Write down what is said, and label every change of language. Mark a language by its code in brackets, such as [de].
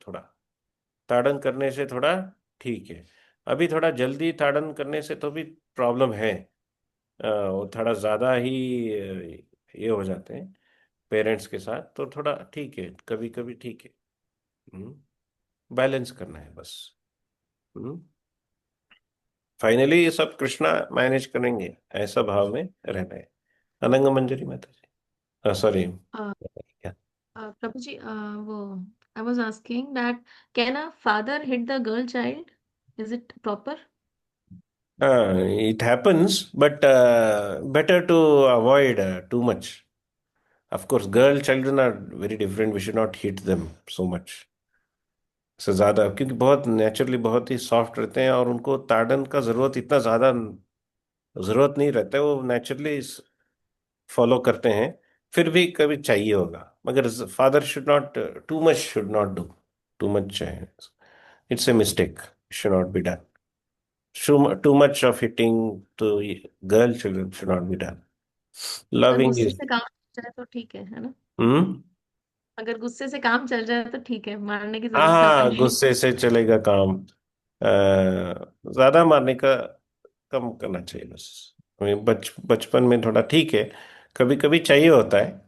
[hi] थोड़ा ताड़न करने से थोड़ा ठीक है। अभी थोड़ा जल्दी ताड़न करने से तो भी प्रॉब्लम है, वो थोड़ा ज़्यादा ही ये हो जाते हैं पेरेंट्स के साथ, तो थोड़ा ठीक है, कभी कभी ठीक है। बैलेंस करना है बस। फाइनली ये सब कृष्णा मैनेज करेंगे, ऐसा भाव में रहना है। अनंग मंजरी माता जी, sorry. [en] Prabhuji, I was asking that can a father hit the girl child? Is it proper? It happens, but better to avoid too much. Of course, girl children are very different. We should not hit them so much. [hi] से ज्यादा, क्योंकि बहुत naturally बहुत ही soft रहते हैं और उनको ताड़न का जरूरत इतना ज्यादा जरूरत नहीं रहता है, वो नेचुरली फॉलो करते हैं। फिर भी कभी चाहिए होगा, मगर [en] Father should not, too much should not do, too much it's a mistake, should not be done. Too much of hitting to girl children should not be done. [hi] अगर [en] Loving [hi] गुस्से [en] is. [hi] से काम चल जाए तो ठीक है ना? हम्म। अगर गुस्से से काम चल जाए तो ठीक है, मारने की जरूरत कहाँ हाँ, पड़ी? गुस्से से चलेगा काम। ज्यादा मारने का कम करना चाहिए बस। बचपन में थोड़ा ठीक है, कभी कभी चाहिए होता है।